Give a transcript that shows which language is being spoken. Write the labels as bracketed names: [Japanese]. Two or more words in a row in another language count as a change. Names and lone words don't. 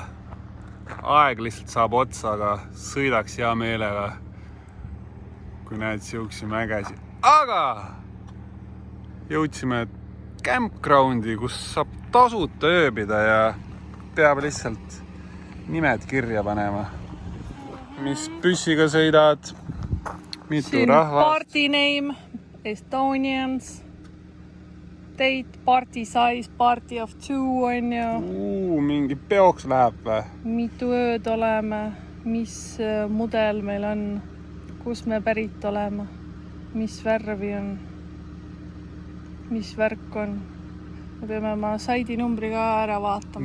[Estonian] Aeg lihtsalt saab otsa, aga sõidaks hea meelega, kui näed siuksi mägesi. Aga jõudsime campgroundi, kus saab tasuta ööbida ja peab lihtsalt nimed kirja panema. Mis püssiga sõidad, mitu siin rahvast. [English] Party name, Estonians, date, party size, party of 2 [Estonian] on ju. Mingi peoks läheb või? Mitu ööd oleme, mis mudel meil on, kus me pärit oleme, mis värvi on, mis värk on. Me peame oma saidi numbri ka ära vaatama,